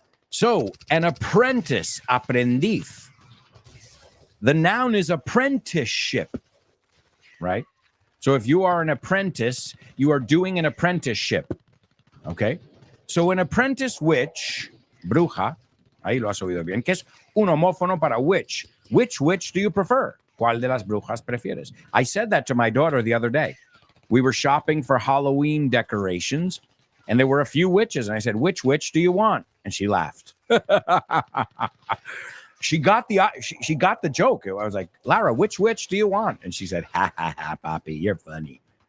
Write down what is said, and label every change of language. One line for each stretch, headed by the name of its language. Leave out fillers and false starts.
English: So, an apprentice, aprendiz. The noun is apprenticeship, right? So if you are an apprentice, you are doing an apprenticeship. Okay? So an apprentice witch,
Spanish: bruja, ahí lo has oído bien, que es un homófono para witch.
English: Which witch do you prefer?
Spanish: ¿Cuál de las brujas prefieres?
English: I said that to my daughter the other day. We were shopping for Halloween decorations, and there were a few witches, and I said, which witch do you want? And she laughed. She got the joke. I was like, Lara, which witch do you want? And she said, ha, ha, ha, Papi, you're funny.